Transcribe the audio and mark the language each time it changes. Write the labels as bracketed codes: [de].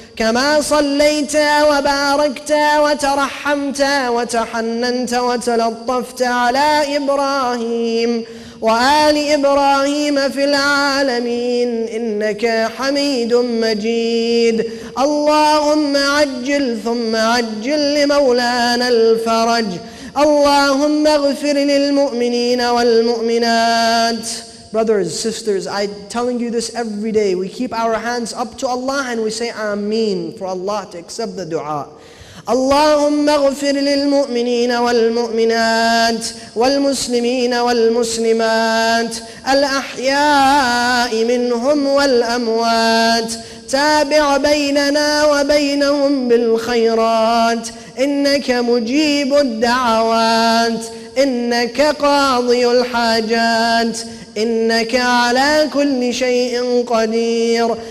[ar] كما صليت وباركت وترحمت وتحننت وتلطفت على إبراهيم وآل إبراهيم في العالمين إنك حميد مجيد. اللهم عجل ثم عجل لمولانا الفرج. اللهم اغفر للمؤمنين والمؤمنات. [en] Brothers, sisters, I'm telling you this every day. We keep our hands up to Allah and we say Ameen for Allah to accept the dua. [ar] اللهم اغفر للمؤمنين والمؤمنات والمسلمين والمسلمات الأحياء منهم والأموات. تابع بيننا وبينهم بالخيرات إنك مجيب الدعوات، إنك قاضي الحاجات، إنك على كل شيء قدير.